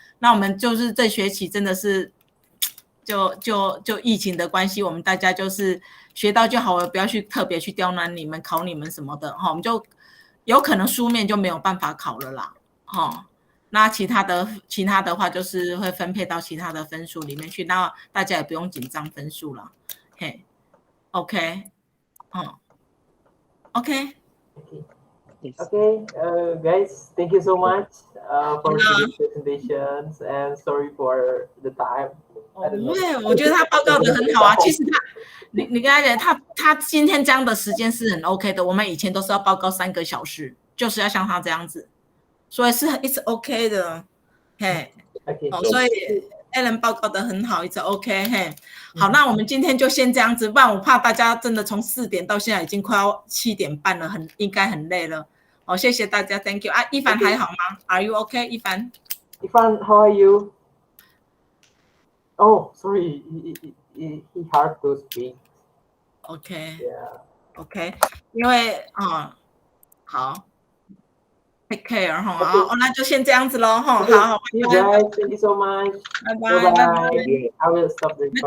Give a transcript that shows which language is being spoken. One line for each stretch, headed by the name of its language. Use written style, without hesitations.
Chinese: 那我们就是这学期真的是就疫情的关系，我们大家就是学到就好了，不要去特别去刁难你们、考你们什么的哈。我们就有可能书面就没有办法考了啦，哈。那其他的话就是会分配到其他的分数里面去，那大家也不用紧张分数了，嘿 ，OK， OK.
English: Okay, guys, thank you so much for today's presentations and sorry for the time.
Chinese: 我觉得他报告的很好啊。其实你跟他讲，他今天这样的时间是很 OK 的。我们以前都是要报告3个小时，就是要像他这样子，所以是
English: it's OK
Chinese: 的，嘿。所以 Alan 报告的很好 ，
English: it's OK，
Chinese: 嘿。好，那我们今天就先这样子，不然我怕大家真的从4点到现在已经快要7点半了，应该很累了。谢谢大家 ，
English: Thank you
Chinese: 啊，一凡还好吗 ？
English: Are you OK，
Chinese: 一凡
English: ，how are you? Oh, sorry, he hard to speak. OK， Yeah.
Chinese: OK， 因为好 ，
English: take care
Chinese: 哈，好，那就先这样子喽哈，好，拜拜
English: ，Thank you so much，
Chinese: 拜拜
English: ，I will stop the recording。